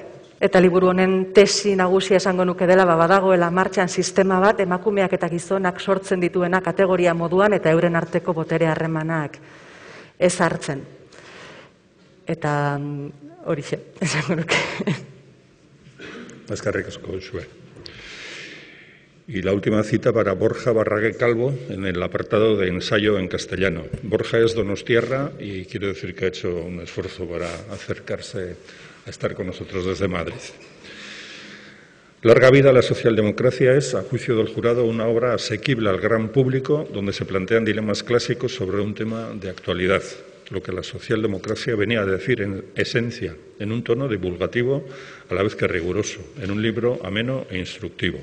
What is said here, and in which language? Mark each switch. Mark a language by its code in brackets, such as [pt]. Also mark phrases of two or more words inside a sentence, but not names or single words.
[eu] Eta liburu honen tesi nagusia esango nuke dela, badagoela martxan sistema bat emakumeak eta gizonak sortzen dituena kategoria moduan eta euren arteko botere harremanak ez hartzen. Eta horixe, esango nuke. Eskerrik asko, Josué. [es] Y la última cita para Borja Barrague Calvo en el apartado de ensayo en castellano. Borja es donostiarra y quiero decir que ha hecho un esfuerzo para acercarse a estar con nosotros desde Madrid. Larga vida a la socialdemocracia es, a juicio del jurado, una obra asequible al gran público donde se plantean dilemas clásicos sobre un tema de actualidad, lo que la socialdemocracia venía a decir en esencia, en un tono divulgativo a la vez que riguroso, en un libro ameno e instructivo.